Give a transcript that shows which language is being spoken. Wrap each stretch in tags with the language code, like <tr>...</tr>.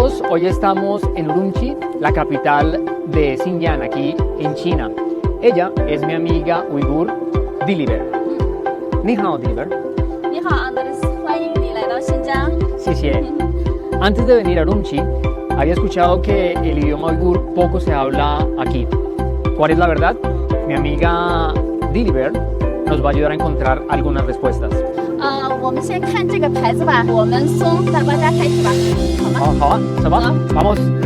<es>hoy estamos en Urumqi, la capital de Xinjiang, aquí en China. Ella es mi amiga uigur, Diliber.</es> <zh>Ni hao,</zh> <es>Diliber.</es> <zh>你好 Andres， 欢迎你来到新疆。</zh> <es>Sí, sí. Antes de venir a Urumqi, había escuchado que el idioma uigur poco se habla aquí. ¿Cuál es la verdad? Mi amiga Diliber nos va a ayudar a encontrar algunas respuestas.</es> <zh>我们先看这个牌子吧，我们从大巴扎开始吧，好吗？好啊，走吧，</zh> <es>vamos.</es>